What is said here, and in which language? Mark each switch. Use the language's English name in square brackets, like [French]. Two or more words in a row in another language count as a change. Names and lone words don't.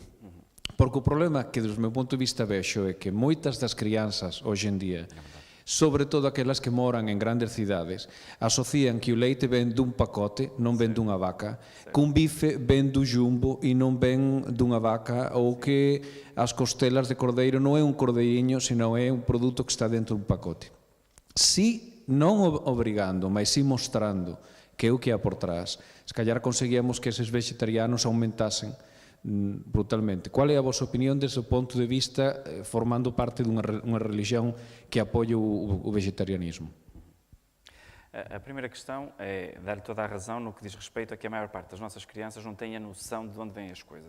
[Galician] Porque o problema que, desde o meu ponto de vista, vexo é que moitas das crianzas, hoxe en día, sobre todo aquelas que moran en grandes cidades, asocian que o leite ven dun pacote, non ven dunha vaca, que un bife ven do jumbo e non ven dunha vaca, ou que as costelas de cordeiro non é un cordeirinho, senón é un produto que está dentro dun pacote. Si, non obrigando, mas si mostrando que é o que há por trás, se calhar conseguíamos que eses vegetarianos aumentasen brutalmente. Qual é a vosa opinión desde o ponto de vista formando parte dunha religión que apoia o vegetarianismo? [Portuguese] A primeira questão é dar-lhe toda a razão no que diz respeito a que a maior parte das nossas crianças não tem a noção de onde vêm as coisas.